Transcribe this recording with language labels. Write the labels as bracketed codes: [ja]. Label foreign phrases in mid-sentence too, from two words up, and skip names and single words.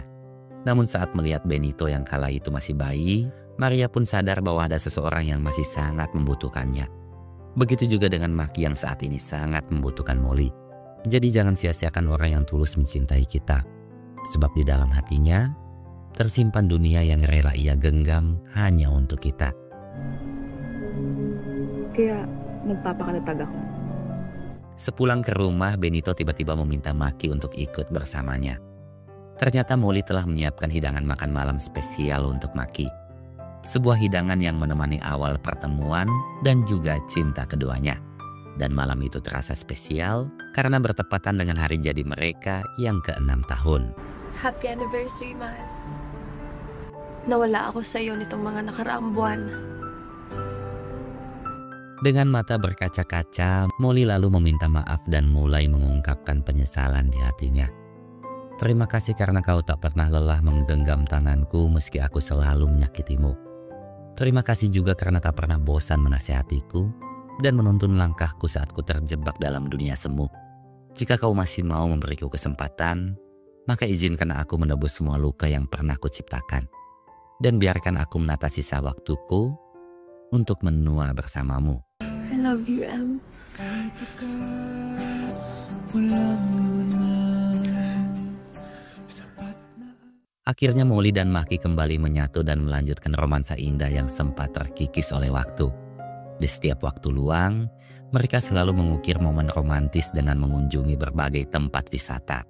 [id] Namun saat melihat Benito yang kala itu masih bayi, Maria pun sadar bahwa ada seseorang yang masih sangat membutuhkannya. Begitu juga dengan Maki yang saat ini sangat membutuhkan Molly. Jadi jangan sia-siakan orang yang tulus mencintai kita. Sebab di dalam hatinya tersimpan dunia yang rela ia genggam hanya untuk kita. [tl] Kaya nagpapakatatag ako. [id] Sepulang ke rumah, Benito tiba-tiba meminta Maki untuk ikut bersamanya. Ternyata Molly telah menyiapkan hidangan makan malam spesial untuk Maki. Sebuah hidangan yang menemani awal pertemuan dan juga cinta keduanya. Dan malam itu terasa spesial karena bertepatan dengan hari jadi mereka yang ke-6 tahun. [en] Happy anniversary, mahal. [tl] Nawala ako sa iyo nitong mga nakaraang buwan. [id] Dengan mata berkaca-kaca, Molly lalu meminta maaf dan mulai mengungkapkan penyesalan di hatinya. Terima kasih karena kau tak pernah lelah menggenggam tanganku meski aku selalu menyakitimu. Terima kasih juga karena tak pernah bosan menasihatiku dan menuntun langkahku saat ku terjebak dalam dunia semu. Jika kau masih mau memberiku kesempatan, maka izinkan aku menebus semua luka yang pernah kuciptakan. Dan biarkan aku menata sisa waktuku untuk menua bersamamu. [en] I love you, Em. [id] Akhirnya Molly dan Maki kembali menyatu dan melanjutkan romansa indah yang sempat terkikis oleh waktu. Di setiap waktu luang, mereka selalu mengukir momen romantis dengan mengunjungi berbagai tempat wisata.